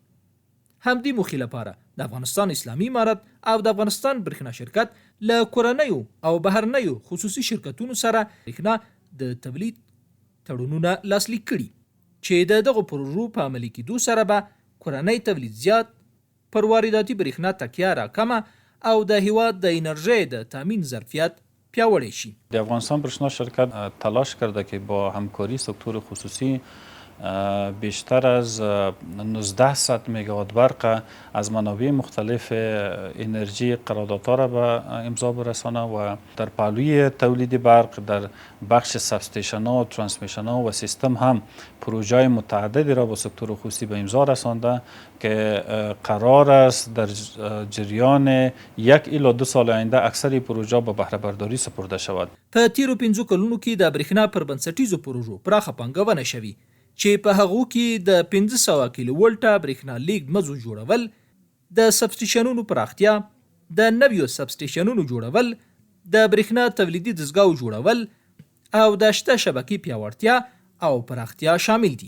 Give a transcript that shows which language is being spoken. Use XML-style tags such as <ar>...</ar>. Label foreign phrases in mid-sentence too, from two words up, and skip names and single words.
<ps>همدې موخې لپاره د افغانستان اسلامي امارت او د افغانستان برېښنا شرکت له کورنیو او بهرنیو خصوصي شرکتونو سره برېښنا د تولید تړونونه لاسلیک کړي چې د دغو پروژو په عملي کېدو سره به کورنی تولید زیات، پر وارداتي برېښنا تکیه راکمه او د هیواد د انرژی د تامین ظرفیت پیاوړی شي.</ps> <fa>د افغانستان برېښنا شرکت تلاش کرده که با همکاری سکتور خصوصی بیشتر از 1900 میگاوات برق از منابع مختلف انرژی قراردادها را به امضا برسانه و در پهلوی تولید برق در بخش سبستیشن ها، ترانسمیشن ها و سیستم هم پروژه متعددی را با سکتور خصوصی به امضا رسانده که قرار است در جریان 1 الی 2 سال آینده اکثر پروژه به بهره برداری سپرده شود.</fa> <ps>په تیرو 5 کلونو کې د برېښنا پر بنسټیزو پروژو پراخه پانګونه شوې چې په هغو کې د 1500 کیلو ولټه برېښنا لیږد مزو جوړول، د سبسټیشنونو پراختیا، د نویو سبسټیشنونو جوړول، د برېښنا تولیدي دستګاو جوړول او د شته شبکې پیاوړتیا او پراختیا شامل دي.</ps>